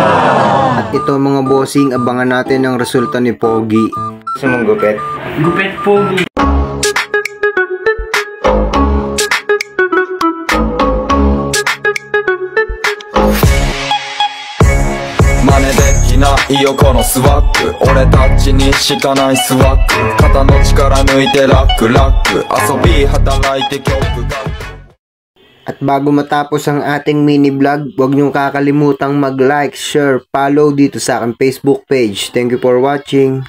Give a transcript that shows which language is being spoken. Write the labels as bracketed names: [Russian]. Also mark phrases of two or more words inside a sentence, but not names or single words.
[Filipino] At ito mga bossing, abangan natin ang resulta ni Pogi. Gusto mong gupit? Gupit pogi. [Japanese] Iyo このスワック俺たちにしかないスワック肩の力抜いてラックラック遊び働いて曲が。 [Filipino] At bago matapos ang ating mini vlog, huwag niyong kakalimutang mag-like, share, follow dito sa aking Facebook page. [English] Thank you for watching.